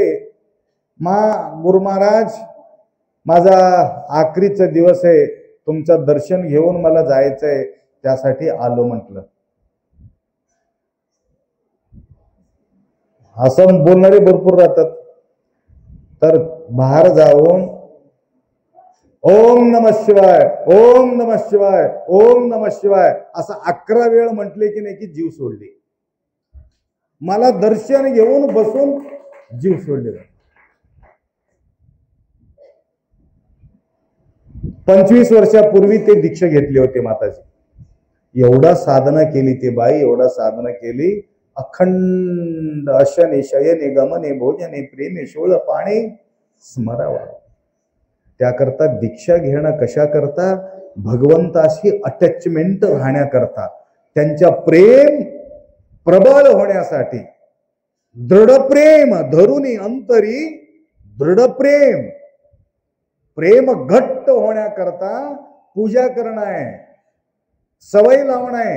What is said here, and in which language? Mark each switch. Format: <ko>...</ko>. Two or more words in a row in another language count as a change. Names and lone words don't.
<mr>मा, गुरु महाराज, माझा आखरीचा दिवस आहे, तुमचं दर्शन घेऊन मला जायचंय, त्यासाठी आलो म्हटलं. असं बोलणारे भरपूर राहतात. तर बाहेर जाऊन</mr> <sa>ओम नमः शिवाय, ओम नमः शिवाय, ओम नमः शिवाय</sa> <mr>असं 11 वेळ म्हटले की नाही की जीव सोडले. मला दर्शन घेऊन बसून जीव सोडले. 25 वर्षापूर्वी ते दीक्षा घेतली होती माताजी. एवढा साधना केली ते बाई, एवढा साधना केली.</mr> <sa>अखंड अशने शयने गमने भोजने प्रेमे शोळ पाणे स्मरावा.</sa> <mr>त्याकरता दीक्षा घेणं कशा करता? भगवंताशी अटॅचमेंट राहण्याकरता, त्यांच्या प्रेम प्रबळ होण्यासाठी. दृढ प्रेम धरुनी अंतरी दृढ प्रेम, प्रेम घट्ट होण्याकरता पूजा करणं आहे, सवय लावणं आहे.</mr>